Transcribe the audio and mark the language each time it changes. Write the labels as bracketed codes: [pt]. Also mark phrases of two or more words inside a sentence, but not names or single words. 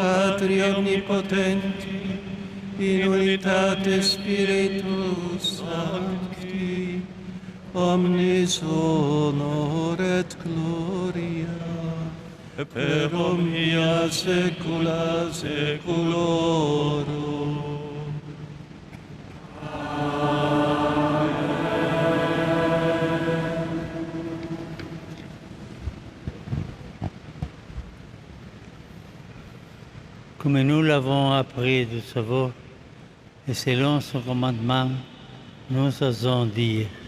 [la] Patri omnipotenti, in unitate Spiritus Sancti, omnis honor et gloria, per omnia saecula saeculorum. [fr] Comme nous l'avons appris de savoir, et selon son commandement, nous osons dire.